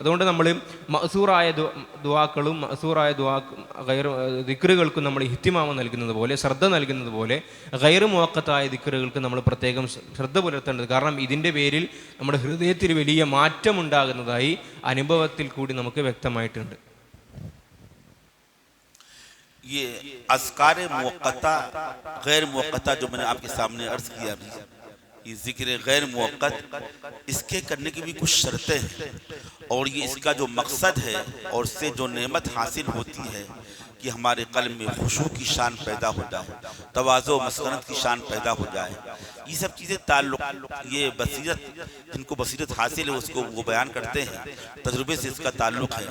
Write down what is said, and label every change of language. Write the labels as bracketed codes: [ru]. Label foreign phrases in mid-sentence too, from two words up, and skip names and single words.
[ml] അതുകൊണ്ട് നമ്മൾ മഅ്സൂറായ ദുആക്കളും മഅ്സൂറായ ദിക്റുകൾക്കും നമ്മൾ ഇഹ്തിമാമ നൽകുന്നത് പോലെ, ശ്രദ്ധ നൽകുന്നത് പോലെ, [ar] غير مؤقت [ml] ദിക്റുകൾക്ക് നമ്മൾ പ്രത്യേകം ശ്രദ്ധ പുലർത്തേണ്ടത്. കാരണം ഇതിൻ്റെ പേരിൽ നമ്മുടെ ഹൃദയത്തിൽ വലിയ മാറ്റമുണ്ടാകുന്നതായി അനുഭവത്തിൽ കൂടി നമുക്ക് വ്യക്തമായിട്ടുണ്ട്. [ur] یہ اذکار موقتہ غیر موقتہ جو میں نے آپ کے سامنے عرض کیا بھی، یہ ذکر غیر موقت، اس کے کرنے کی بھی کچھ شرطیں ہیں، اور یہ اس کا جو مقصد ہے اور اس سے جو نعمت حاصل ہوتی ہے کہ ہمارے قلب میں خشوع کی شان پیدا ہو جائے، تواضع و مسکنت کی شان پیدا ہو جائے، یہ سب چیزیں تعلق، یہ بصیرت، جن کو بصیرت حاصل ہے اس کو وہ بیان کرتے ہیں، تجربے سے اس کا تعلق ہے۔